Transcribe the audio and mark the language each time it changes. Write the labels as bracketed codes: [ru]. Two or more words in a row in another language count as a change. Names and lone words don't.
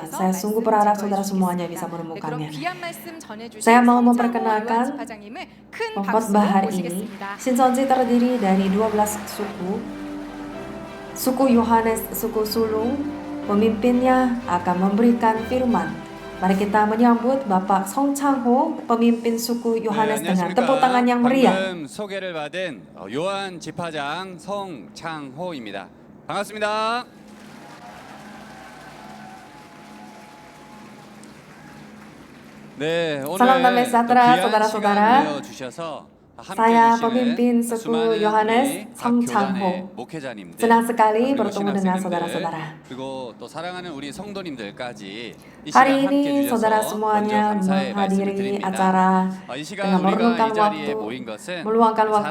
[id] Saya sungguh berharap saudara semuanya bisa menemukannya. Saya mau memperkenalkan pengkhotbah hari ini. Shincheonji terdiri dari 12 suku. Suku Yohanes, suku sulung, pemimpinnya akan memberikan firman. Mari kita menyambut Bapak Song Chang-ho, pemimpin suku Yohanes dengan tepuk tangan yang meriah. [ko] 방금 소개를 받은 요한 지파장 성창호입니다. 반갑습니다. 네, 오늘 [id] Salam damai sejahtera, [ko] 귀한 [id] saudara-saudara. [ko] 시간 내어주셔서 [id] Saya pemimpin suku Yohanes Song Chang-ho. Senang sekali bertemu dengan saudara-saudara. Hari ini saudara semuanya menghadiri acara dengan meluangkan waktu.